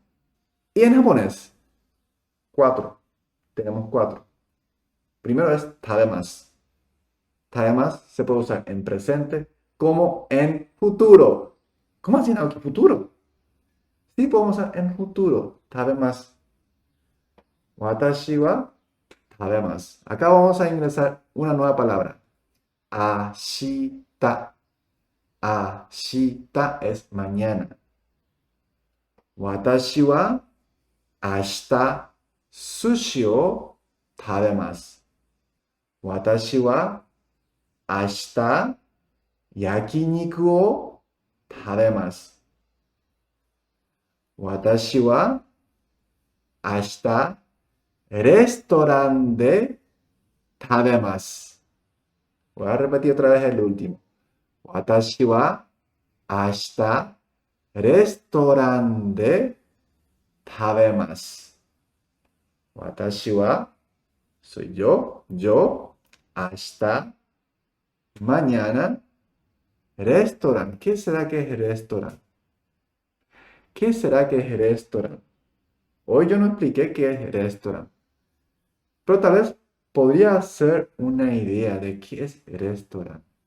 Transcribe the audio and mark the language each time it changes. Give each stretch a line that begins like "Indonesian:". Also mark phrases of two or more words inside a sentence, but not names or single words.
Spanish: Y en japonés, 4. Tenemos 4. Primero es tabemas. Tabemas se puede usar en presente como en futuro. ¿Cómo así, Naoki? ¿Futuro? Sí, podemos usar en futuro. Tabemas.
Japanese: 私は食べます.
Spanish: Acá vamos a ingresar una nueva palabra. Ashita. Ashita es mañana.
Japanese: 私は明日寿司を食べます. 私は明日焼肉を食べます. 私は明日レストランで食べます.
Spanish: Voy a repetir otra vez el último.
Japanese: 私は明日レストランで食べます. 私は
Spanish: soy yo, ashita, mañana, restaurante. ¿Qué será que es restaurante? ¿Qué será que es restaurante? Hoy yo no expliqué qué es restaurante, pero tal vez podría hacer una idea de qué es restaurante.